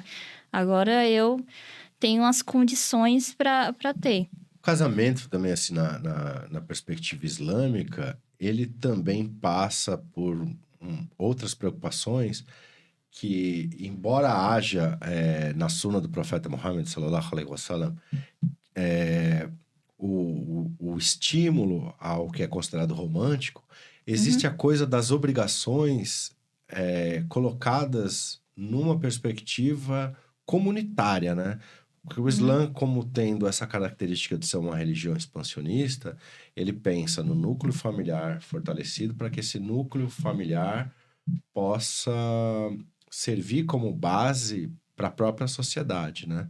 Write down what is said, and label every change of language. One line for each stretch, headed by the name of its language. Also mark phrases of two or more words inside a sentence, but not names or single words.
Portuguese: Agora eu tenho as condições para ter. O casamento também, assim, na perspectiva islâmica, ele também passa por outras preocupações que, embora haja na suna do profeta Muhammad,
Arabic: صلى الله عليه وسلم,
Portuguese: o estímulo ao que é considerado romântico, existe a coisa das obrigações colocadas numa perspectiva comunitária, né? Porque o Islã, como tendo essa característica de ser uma religião expansionista, ele pensa no núcleo familiar fortalecido para que esse núcleo familiar possa servir como base para a própria sociedade, né?